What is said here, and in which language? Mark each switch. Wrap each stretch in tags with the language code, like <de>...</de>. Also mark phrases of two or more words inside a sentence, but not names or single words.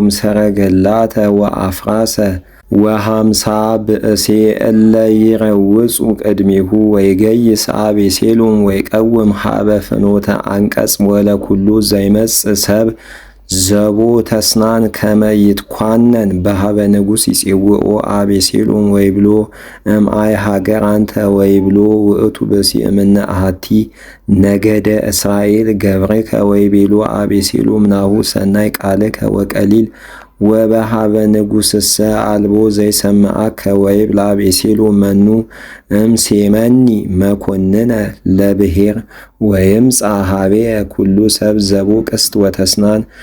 <gez>ሰረገላተ ወአፍራሰ ወሃምሳ ብእሴ እለ ይረውጹ ቅድሜሁ ወይገይስ አቤሴሎም ወይቀውም ሀበ ፍኖተ አንቀጽ ወለኩሉ ዘይመጽእ ሰብ ዘቦ ተስናን ከመ ይትኳነን በሀበ ንጉሥ ይጼውኦ አቤሴሎም ወይብሎ እምአይ ሀገር አንተ ወይብሎ ውእቱ ብእሲ እምነ አሐቲ ነገደ እስራኤል ገብርከ ወይቤሎ አቤሴሎም ናሁ ሰናይ ቃልከ ወቀሊል ወበሀበ ንጉሥሰ አልቦ ዘይሰምዐከ ወይብል አቤሴሎም መኑ እምሴመኒ መኮንነ ለብሔር ወይምጽእ ኀቤየ ኩሉ ሰብ ዘቦ ቅስት ወተስናን</gez>